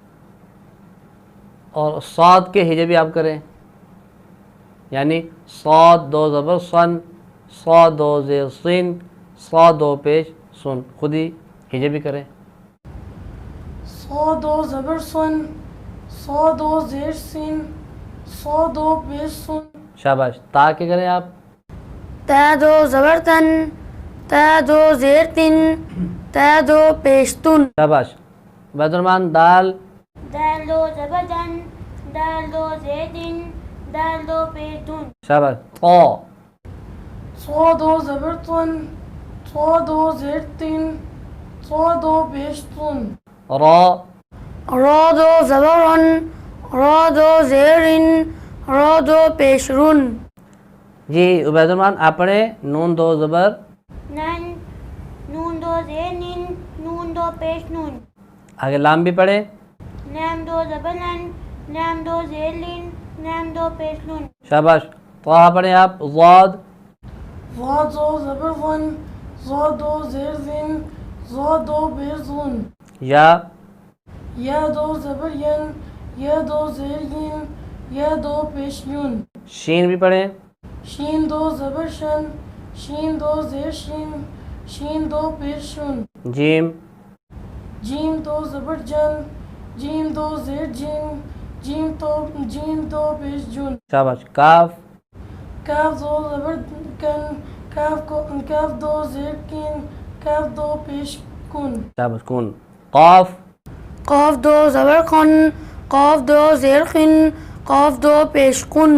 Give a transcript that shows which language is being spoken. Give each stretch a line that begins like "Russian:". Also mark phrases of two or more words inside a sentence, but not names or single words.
Urdu: اور صاد کے ہجے بھی آپ کریں، یعنی صاد دو زبر سن صاد دو زیر سین صاد دو پیش سن. خود ہی ہجے بھی کریں. سو دو زبر سن سو دو زیر سین سو دو پیش سن. شاباش. تا کے کریں آپ. تا دو زبر تن تا دو زیر تن تا دو پیش تن. شاباش. عبید الرحمن دال دال دو زبر دن دال دو زیر دن دال دو پیش دن. شاباش. طا سو دو زبر تن سو دو زیر تن سو دو پیش تن. را را دو زبر رن را دو زیر رن را دو پیش رن. جی عبید الرحمن آپ پڑھیں نون دو زبر نن نون دو زیر نن نون دو پیش نون. آگے لام بھی پڑھیں. لام دو زبر لن لام دو زیر لن لام دو پیش لن. شاباش. طا پڑھیں آپ. ضاد وا دو زبر ون زو دو زیر زن زو دو پیش زن. یا یا دو زبر ین یا دو زیر ین یا دو پیش یون. شین بھی پڑھیں. شین دو زبر شن شین دو زیر شین شین دو پیش شن. جیم جیم دو زبر جن جیم دو زیر جن جیم دو پیش جن. شاباش. کاف کاف دو زبر کن کاف دو زیر کن کاف دو پیش کن. شاباش. کن. قاف قاف دو زبر قن قاف دو زیر قن قاف دو پیش قن.